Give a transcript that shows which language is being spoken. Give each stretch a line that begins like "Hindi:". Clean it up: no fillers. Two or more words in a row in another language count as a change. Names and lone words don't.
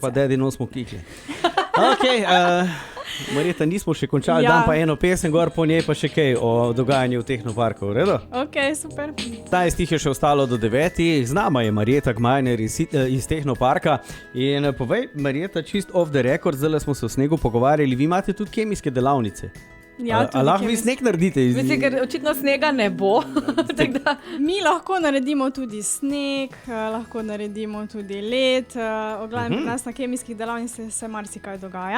Slovenian: pa dedi nosmo kikle. Ok, Marjeta, nismo še končali, Ja. dam pa eno pesem gor, po njej pa še kaj o dogajanju v Tehnoparku, v redu? Ok, super. 15 jih je še ostalo do 9. Z nama je Marjeta Gmajner iz Tehnoparka. In povej, Marjeta, čist
English: off the record,
Slovenian: zdaj smo se v snegu pogovarjali, vi imate tudi kemijske delavnice. Ja, A lahko vi sneg naredite? Mislim, ker očitno snega ne bo. Tako da, Mi lahko naredimo tudi sneg, lahko naredimo tudi led. Pri nas na kemijskih delavnicah se marsikaj dogaja.